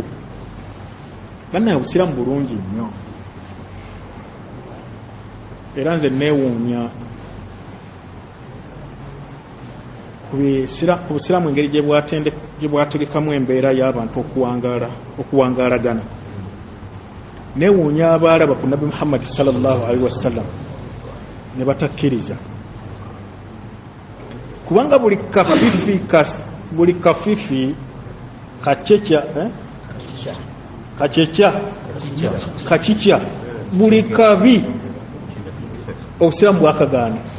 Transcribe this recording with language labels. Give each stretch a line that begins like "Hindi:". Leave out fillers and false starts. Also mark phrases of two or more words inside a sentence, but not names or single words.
Ganda: Bannaye obusiraamu bulungi nnyo, era nze neewuunya ku busiraamu engeri gye bwategekamu embeera y'abantu okuwangaalagana. Neewuunya abaalaba ku Nabbi Muhammad
Arabic: صلى الله عليه وسلم
Ganda: ne batakkiriza, kubanga buli kafifi kacikya buli kabi obusiraamu bwakagaana.